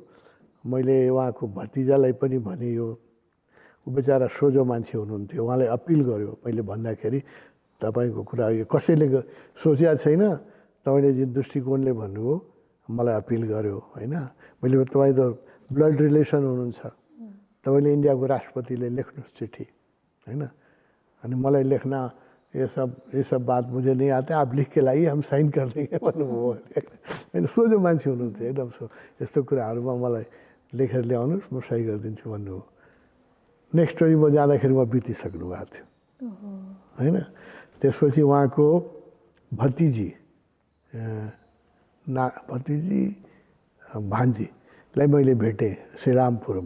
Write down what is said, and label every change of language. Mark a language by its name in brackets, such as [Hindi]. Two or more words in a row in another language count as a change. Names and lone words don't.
[Nepali] मैले उहाँको भतिजालाई पनि भने, यो ऊ बेचारा सोझो मान्छे हुनुहुन्थ्यो, उहाँलाई अपिल गर्यो मैले भन्दाखेरि तपाईँको कुरा यो कसैले सोचेको छैन, तपाईँले जुन दृष्टिकोणले भन्नुभयो मलाई अपिल गर्यो होइन। मैले तपाईँ त [English] blood relation [Nepali] हुनुहुन्छ, तपाईँले इन्डियाको राष्ट्रपतिले लेख्नुहोस् चिठी होइन। अनि मलाई लेख्न [Hindi] ये सब बात मुझे नहीं आते, आप लिख के लाइए, हम साइन कर देंगे [Nepali] भन्नुभयो। होइन सोझो मान्छे हुनुहुन्थ्यो एकदम। यस्तो कुराहरूमा मलाई लेखेर ल्याउनुहोस्, म सही गरिदिन्छु भन्नुभयो। [English] next story [Nepali] म जाँदाखेरि म बितिसक्नु भएको थियो होइन। त्यसपछि उहाँको भतिजी भान्जीलाई मैले भेटेँ श्रीरामपुरमा।